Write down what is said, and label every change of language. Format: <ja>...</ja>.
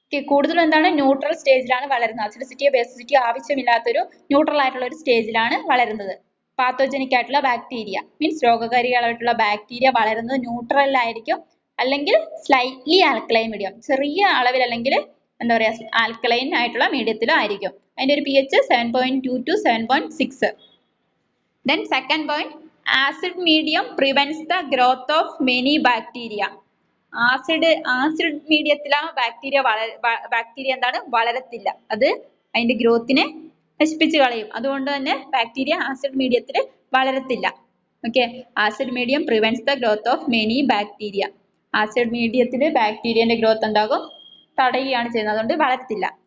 <ml>കൂടുതലും എന്താണ്, ന്യൂട്രൽ സ്റ്റേജിലാണ് വളരുന്നത്. അസിഡിസിറ്റിയോ ബേസിസിറ്റിയോ ആവശ്യമില്ലാത്തൊരു ന്യൂട്രൽ ആയിട്ടുള്ള ഒരു സ്റ്റേജിലാണ് വളരുന്നത്. പാത്തോജനിക് ആയിട്ടുള്ള ബാക്ടീരിയ മീൻസ് രോഗകാരികളായിട്ടുള്ള ബാക്ടീരിയ വളരുന്നത് ന്യൂട്രലിലായിരിക്കും, അല്ലെങ്കിൽ സ്ലൈറ്റ്ലി ആൽക്കലൈൻ മീഡിയം, ചെറിയ അളവിൽ അല്ലെങ്കിൽ എന്താ പറയാ ആൽക്കലൈൻ ആയിട്ടുള്ള മീഡിയത്തിലും ആയിരിക്കും. അതിന്റെ ഒരു pH 7.2 to 7.6.</ml> <en>Then second point, acid medium prevents the growth of many bacteria.</en> <ml>Acid മീഡിയത്തിൽ ആ ബാക്ടീരിയ എന്താണ്, വളരത്തില്ല. അത് അതിന്റെ ഗ്രോത്തിനെ നശിപ്പിച്ച് കളയും. അതുകൊണ്ട് തന്നെ ബാക്ടീരിയ ആസിഡ് മീഡിയത്തിൽ വളരത്തില്ല.</ml> <en>Okay, acid medium prevents the growth of many bacteria.</en> <ml>Acid മീഡിയത്തിൽ ബാക്ടീരിയന്റെ ഗ്രോത്ത് എന്താകും, തടയുകയാണ് ചെയ്യുന്നത്, അതുകൊണ്ട് വളരത്തില്ല.</ml>